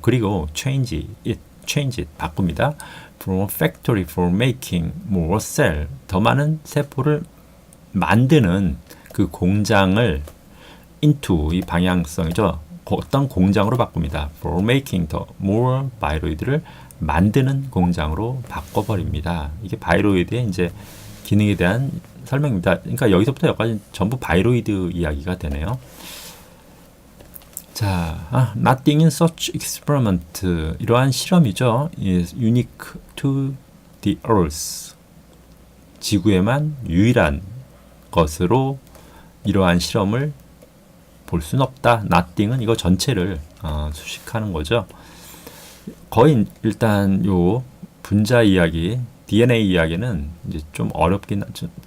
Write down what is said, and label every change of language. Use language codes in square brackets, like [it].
[ko] 그리고 [en] change it [ko] 바꿉니다. [en] from a factory for making more cell [ko] 더 많은 세포를 만드는 그 공장을 into 이 방향성이죠. 어떤 공장으로 바꿉니다. [en] for making [ko] 더 more 바이로이드를 만드는 공장으로 바꿔버립니다. 이게 바이로이드의 이제 기능에 대한 설명입니다. 그러니까 여기서부터 여기까지 전부 바이로이드 이야기가 되네요. [en] 자, nothing in such experiment [ko] 이러한 실험이죠. [en] is unique to the earth [ko] 지구에만 유일한 것으로 이러한 실험을 볼 수는 없다. nothing은 이거 전체를 수식하는 거죠. 거의 일단 요 분자 이야기, DNA 이야기는 이제 좀 어렵긴 하죠.